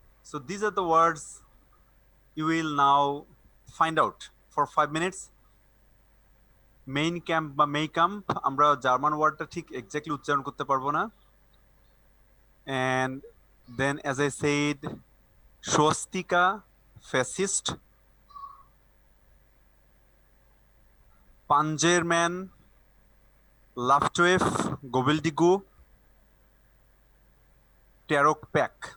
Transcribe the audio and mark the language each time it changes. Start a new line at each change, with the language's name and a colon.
English: So these are the words you will now find out for 5 minutes.
Bangla: Main camp বা মেই camp, আমরা German ওয়ার্ডটা ঠিক exactly উচ্চারণ করতে পারবো না।
English: And then as I said, স্বস্তিকা, fascist, পাঞ্জেরম্যান, Luftwaffe, gobbledygook, ট্যারোক প্যাক।